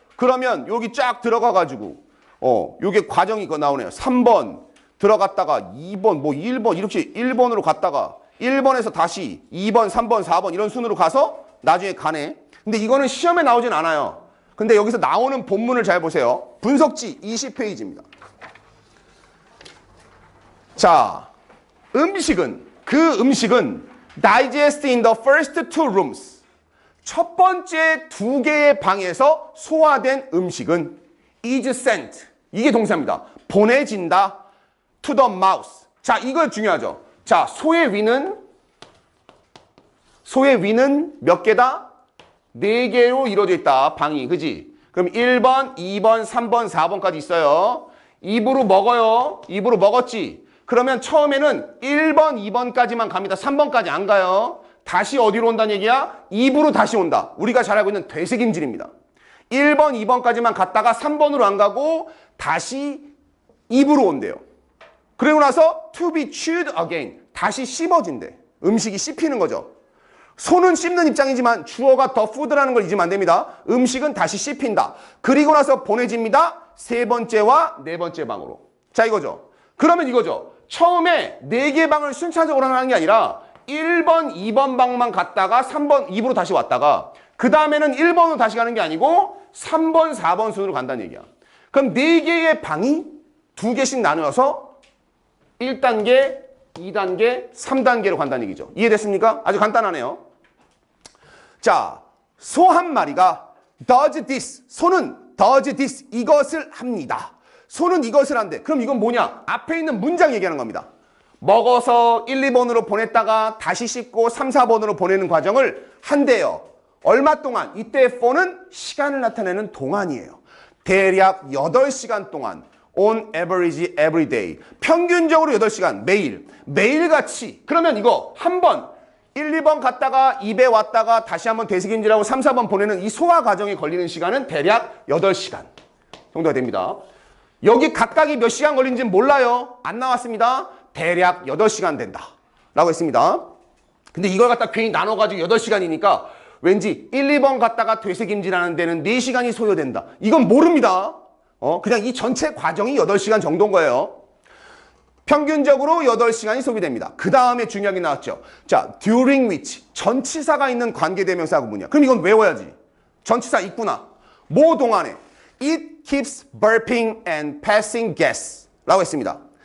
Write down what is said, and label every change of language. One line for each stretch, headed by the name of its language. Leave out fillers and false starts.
Korean: 그러면 여기 쫙 들어가가지고 요게 과정이 그거 나오네요. 3번 들어갔다가 2번 뭐 1번 이렇게 1번으로 갔다가 1번에서 다시 2번, 3번, 4번 이런 순으로 가서 나중에 가네. 근데 이거는 시험에 나오진 않아요. 근데 여기서 나오는 본문을 잘 보세요. 분석지 20페이지입니다. 자, 그 음식은
English: digest in the first 2 rooms.
Korean: 첫 번째 2개의 방에서 소화된 음식은
English: is sent.
Korean: 이게 동사입니다. 보내진다.
English: to the mouth.
Korean: 자, 이거 중요하죠. 자, 소의 위는 몇 개다? 4개로 이루어져 있다. 방이. 그지? 그럼 1번, 2번, 3번, 4번까지 있어요. 입으로 먹어요. 입으로 먹었지? 그러면 처음에는 1번, 2번까지만 갑니다. 3번까지 안 가요. 다시 어디로 온다는 얘기야? 입으로 다시 온다. 우리가 잘 알고 있는 되새김질입니다. 1번, 2번까지만 갔다가 3번으로 안 가고 다시 입으로 온대요. 그리고 나서
English: to be chewed again.
Korean: 다시 씹어진대. 음식이 씹히는 거죠. 손은 씹는 입장이지만 주어가
English: the food
Korean: 라는 걸 잊으면 안 됩니다. 음식은 다시 씹힌다. 그리고 나서 보내집니다. 3번째와 4번째 방으로. 자, 이거죠. 그러면 이거죠. 처음에 4개 방을 순차적으로 하는 게 아니라 1번, 2번 방만 갔다가 3번, 입으로 다시 왔다가 그 다음에는 1번으로 다시 가는 게 아니고 3번, 4번 순으로 간다는 얘기야. 그럼 4개의 방이 2개씩 나누어서 1단계, 2단계, 3단계로 간다는 얘기죠. 이해됐습니까? 아주 간단하네요. 자, 소 한 마리가
English: does this,
Korean: 소는 does this, 이것을 합니다. 소는 이것을 한대. 그럼 이건 뭐냐? 앞에 있는 문장 얘기하는 겁니다. 먹어서 1, 2번으로 보냈다가 다시 씹고 3, 4번으로 보내는 과정을 한대요. 얼마 동안? 이때 for는 시간을 나타내는 동안이에요. 대략 8시간 동안
English: on average every day.
Korean: 평균적으로 8시간 매일. 매일같이. 그러면 이거 한 번 1, 2번 갔다가 입에 왔다가 다시 한번 되새김질하고 3, 4번 보내는 이 소화 과정에 걸리는 시간은 대략 8시간 정도가 됩니다. 여기 각각이 몇 시간 걸리는지는 몰라요. 안 나왔습니다. 대략 8시간 된다 라고 했습니다. 근데 이걸 갖다 괜히 나눠가지고 8시간이니까 왠지 1, 2번 갔다가 되새김질하는 데는 4시간이 소요된다. 이건 모릅니다. 그냥 이 전체 과정이 8시간 정도인 거예요. 평균적으로 8시간이 소비됩니다. 그 다음에 중요한 게 나왔죠.
English: 자, during which.
Korean: 전치사가 있는 관계대명사 구문이야. 그럼 이건 외워야지. 전치사 있구나. 뭐 동안에?
English: It keeps burping and passing gas
Korean: 라고 했습니다.